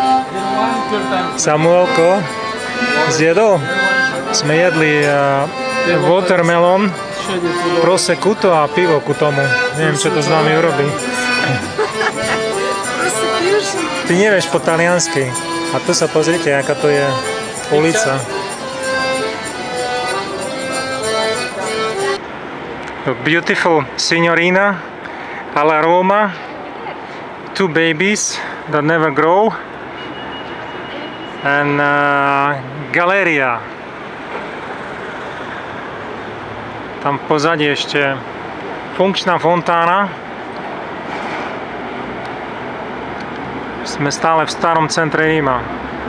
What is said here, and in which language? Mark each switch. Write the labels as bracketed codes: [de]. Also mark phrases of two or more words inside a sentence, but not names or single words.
[sk] Samuelko zjedol. Sme jedli watermelon, prosecco a pivo ku tomu. Neviem, čo to s nami urobí. Ty nevieš po taliansky. A tu sa pozrite, aká to je ulica. [it] Beautiful signorina alla Roma. [en] Two babies that never grow. And Galleria. [sk] Tam v pozadí ešte funkčná fontána. Sme stále v starom centre Ríma.